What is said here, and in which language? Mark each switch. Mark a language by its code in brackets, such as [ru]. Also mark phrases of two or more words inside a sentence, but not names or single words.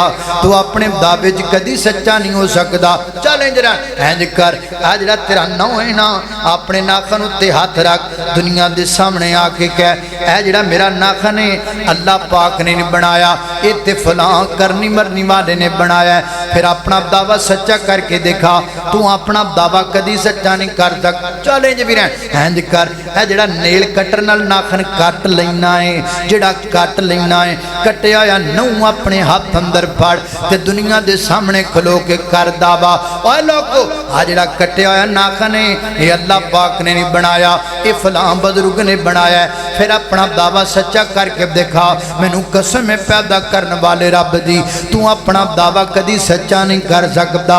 [pa] تو اپنے دعوے جی کدی سچا نہیں ہو سکتا. چلیں جرا اینج کر آج رات تیرا نو ہے نا، اپنے ناخن تے ہاتھ رکھ دنیا دے سامنے آ کے کہہ اے جڑا میرا ناخن ہے اللہ پاک نے نہیں بنایا، اے تے فلاں کرنی مرنی والے نے بنایا ہے. پھر اپنا دعویٰ سچا کر کے دیکھا. تو اپنا دعویٰ کدی سچا نہیں کر سکتا. چلیں جی بھی رہن اینج کر اے جڑا نیل کٹر نال ناخن کٹ لینا ہے، جہڑا کٹ لینا ہے کٹیا ہویا نوں اپنے ہاتھ اندر پھڑ تے دنیا دے سامنے کھلو کے کر دعویٰ اوئے لوگو آ جہڑا کٹیا ہویا ناخن ہے یہ اللہ پاک نے نہیں بنایا، یہ فلاں بزرگ نے بنایا ہے. پھر اپنا دعویٰ سچا کر کے دکھا، مینوں قسم ہے پیدا کرنے والے رب دی تو اپنا دعویٰ کدی سچا نہیں کر سکتا.